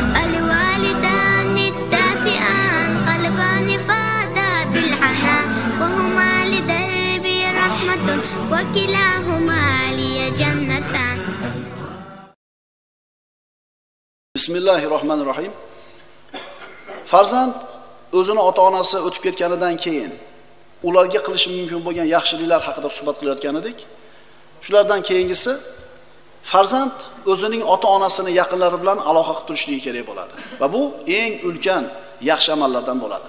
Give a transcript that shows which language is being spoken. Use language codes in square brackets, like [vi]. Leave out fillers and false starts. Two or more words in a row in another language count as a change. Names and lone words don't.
[ar] الوالدان الدافئان قلبان فاضا بالحنان وهما لدربي رحمة وكلاهما لي جنتان. بسم الله الرحمن الرحيم. [uz] Farzand o'zini ota-onasi o'tib ketganidan keyin ularga qilishi mumkin bo'lgan yaxshiliklar haqida suhbat qilayotgan edik. Shulardan keyingisi farzand o'zining ota-onasini yaqinlari bilan aloqa qilib turishligi kerak bo'ladi va bu eng ulkan yaxshi amallardan bo'ladi.